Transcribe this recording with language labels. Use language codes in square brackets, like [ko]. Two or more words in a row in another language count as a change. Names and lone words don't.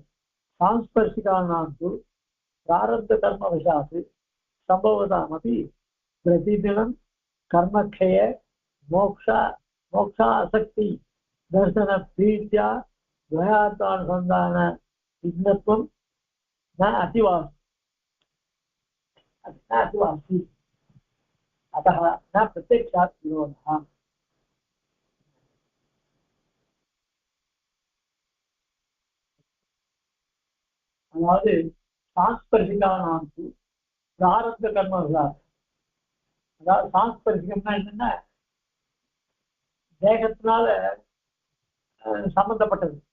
[sa] सांस्पर्शिकानां प्रारब्ध कर्म वशात्तु सम्भवतामपि प्रतिदिनं कर्मक्षय मोक्षा मोक्षासक्ति दर्शन प्रीत्या द्वयार्थानुसन्धान विघ्नत्वं न अतिवासी अतः न प्रत्यक्षात् विरोधः. [ta] அதாவது [sa] सांस्पर्शिकानां प्रारब्ध कर्म वशात्तु, [ta] அதாவது சாஸ்பர்சிகம்னா என்னன்னா தேகத்தினால சம்பந்தப்பட்டது,